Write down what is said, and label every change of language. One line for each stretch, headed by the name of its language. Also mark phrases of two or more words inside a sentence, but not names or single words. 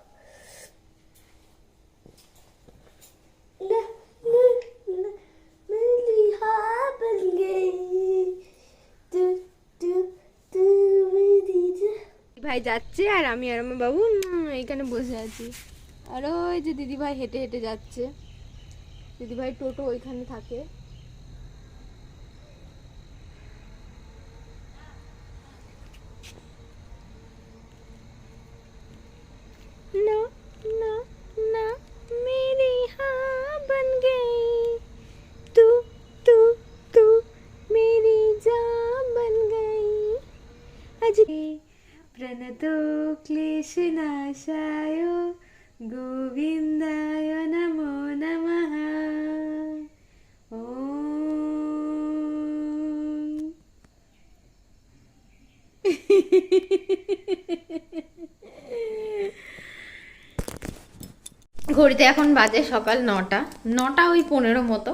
Bangla: ভাই যাচ্ছে আর আমি আর আমার বাবু এইখানে বসে আছি। আর ওই যে দিদিভাই হেঁটে হেঁটে যাচ্ছে, দিদিভাই টোটো ওইখানে থাকে।
Hindi: ना ना ना मेरी हाँ बन गई तू तू तू मेरी जान बन गई आज
Sanskrit: प्रणतो क्लेशनाशाय गोविन्दाय नमो नमः
Bangla: ঘড়িতে এখন বাজে সকাল 9টা, 9টা ওই 15 মতো।